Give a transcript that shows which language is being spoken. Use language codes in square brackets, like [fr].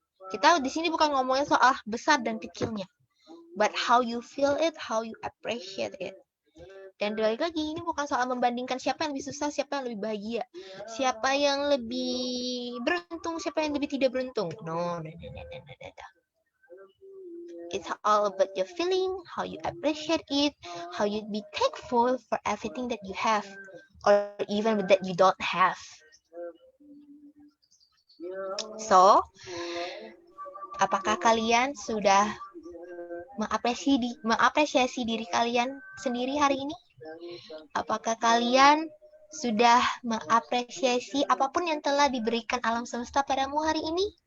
[id] Kita di sini bukan ngomongin soal besar dan kecilnya, [en] but how you feel it, how you appreciate it. [id] Dan balik lagi, ini bukan soal membandingkan siapa yang lebih susah, siapa yang lebih bahagia, siapa yang lebih beruntung, siapa yang lebih tidak beruntung. [en] No. It's all about your feeling, how you appreciate it, how you be thankful for everything that you have, or even that you don't have. [id] So, apakah kalian sudah mengapresiasi diri kalian sendiri hari ini? Apakah kalian sudah mengapresiasi apapun yang telah diberikan alam semesta padamu hari ini?